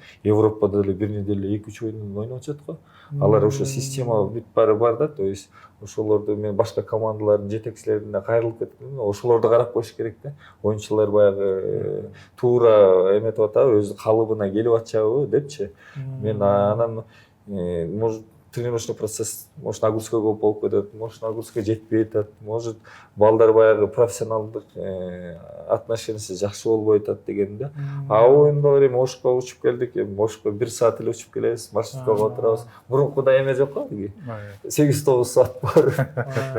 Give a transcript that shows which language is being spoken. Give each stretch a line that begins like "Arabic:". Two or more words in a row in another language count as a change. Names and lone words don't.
Kyrgyz: Европада деле бир неделе 2-3 оюн ойноп атат го. Алар ошо система бүт баары бар да.
Russian: То есть
Kyrgyz: ошолорду мен башка командалардын жетекчилерине кайрылып кеттим. Ошолорду карап коюш керек да. Оюнчулар баягы туура эметип атабы, өз калыбына келип атчабы депчи. Мен анан
Russian: может тренировочный процесс может нагрузка
Kyrgyz: көп болуп кетет,
Russian: может нагрузка
Kyrgyz: жетпей атат, может балдар баягы профессионалдык отношениясы жакшы болбой атат деген да. Оюндалар эми Ошко учуп келдик, эми Ошко 1 саат эле учуп келебиз, маршруткага отурабыз. Мурункудай эме жок го, 8-9 саат бар.